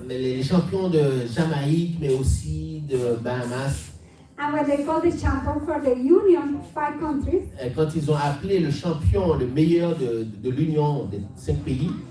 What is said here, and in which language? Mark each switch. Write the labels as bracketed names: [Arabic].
[French] Les champions de Jamaïque, mais aussi de Bahamas. [English] And when they called the champion for the Union, 5 countries, [French] Quand ils ont appelé le champion, le meilleur de l'Union des 5 pays,